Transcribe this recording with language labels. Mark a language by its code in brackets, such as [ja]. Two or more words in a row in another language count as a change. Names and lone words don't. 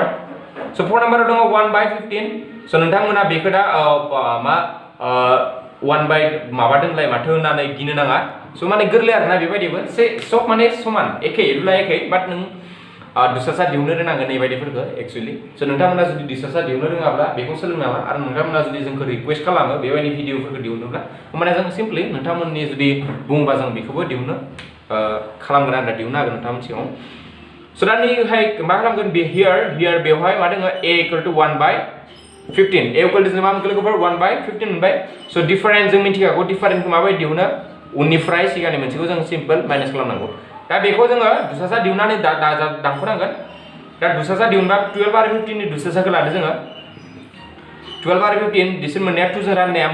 [brx] स' 4 नाम्बाराव दङ 1/15 स' नोंथांमोना बेखौ दा मा 1 बाय माबा दोनलाय माथो होननानै गिनो नाङा स' माने गोरलै आरोना बेबायदिबो सब माने समान एखे रुला एखे बाट नों दुसासा दिहुननो रोंनांगोन नैबायदिफोरखौ एक्चुअली स' नोंथांमोना जुदि दुसासा दिहुननो रोङाब्ला बेखौ सोलोंनाङा आरो नोंथांमोना जुदि जोंखौ रिक्वेस्ट खालामो बेबायदि भिडिअफोरखौ दिहुनोब्ला होमबाना जों सिम्पलि नोंथांमोननि जुदि बुङोबा जों बेखौबो दिहुननो खालामगोन आरो दिहुननो हागोन नोंथांमोन सिगाङाव स' दा नैहाय मा खालामगोन बे हियार बेवहाय मा दङ [en] a equal to 1/15 a equal to [brx] मा मोनगोन लोगोफोर 1/15 मोनबाय स' डिफारेन्स जों मिथिखागौ डिफारेन्सखौ माबायदि दिहुनो उननिफ्राय सिगांनि मोनसेखौ जों सिम्पल माइनास खालामनांगौ दा बेखौ जोङो दुसासा दिहुननानै दानख'नांगोन दा दुसासा दिहुनबा 12 आरो 15 नि दुसासाखौ लादो जोङो 12 आरो 15 बिसोर मोननाया 2 जों राननाया